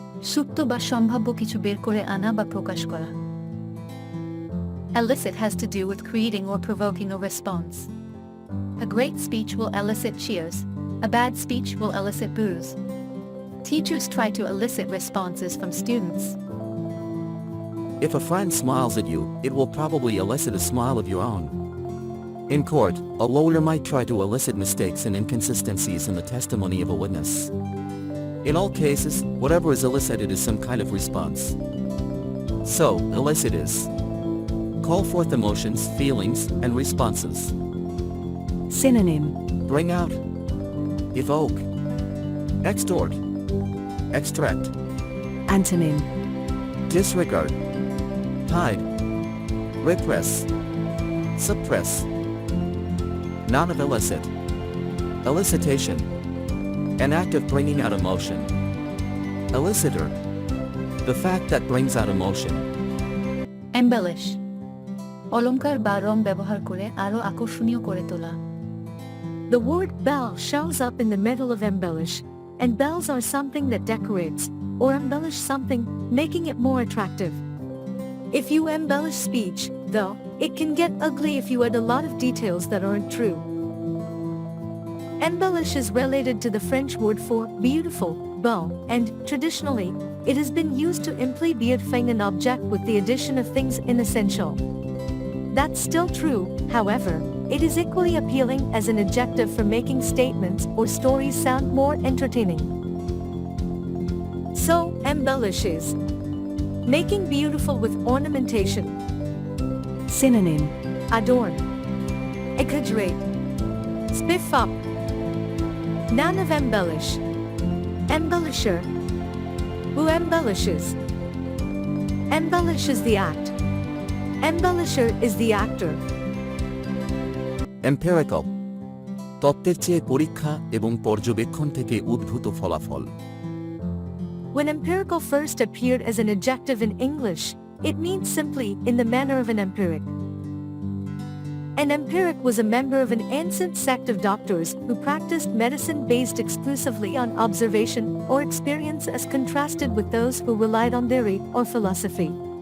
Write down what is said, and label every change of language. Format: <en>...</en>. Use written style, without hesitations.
<bn>সুপ্ত বা সম্ভাব্য কিছু বের করে আনা বা প্রকাশ করা.</bn> <en>Elicit has to do with creating or provoking a response. A great speech will elicit cheers. A bad speech will elicit boos. Teachers try to elicit responses from students. If a friend smiles at you, it will probably elicit a smile of your own. In court, a lawyer might try to elicit mistakes and inconsistencies in the testimony of a witness. In all cases, whatever is elicited is some kind of response. So, elicit is call forth emotions, feelings, and responses. Synonym. Bring out. Evoke. Extort. Extract. Antonym. Disregard. Hide. Repress. Suppress. Noun of elicit. Elicitation. An act of bringing out emotion. Elicitor. The fact that brings out emotion. Embellish.</en> <bn>অলংকার বা রং ব্যবহার করে আরো আকর্ষণীয় করে তোলা।</bn> <en>The word bell shows up in the middle of embellish, and bells are something that decorates or embellish something, making it more attractive. If you embellish speech, though, it can get ugly if you add a lot of details that aren't true. Embellish is related to the French word for beautiful, beau, and traditionally, it has been used to imply beautifying an object with the addition of things inessential. That's still true, however, it is equally appealing as an adjective for making statements or stories sound more entertaining. So, embellish is making beautiful with ornamentation. Synonym. Adorn. Exaggerate. Spiff up. Noun of embellish. Embellisher. Who embellishes. Embellish is the act. Embellisher is the actor. Empirical.</en> <bn>তত্ত্বের চেয়ে পরীক্ষা এবং পর্যবেক্ষণ থেকে উদ্ভূত ফলাফল।</bn> <en>When empirical first appeared as an adjective in English, it means simply in the manner of an empiric. An empiric was a member of an ancient sect of doctors who practiced medicine based exclusively on observation or experience as contrasted with those who relied on theory or philosophy.</en>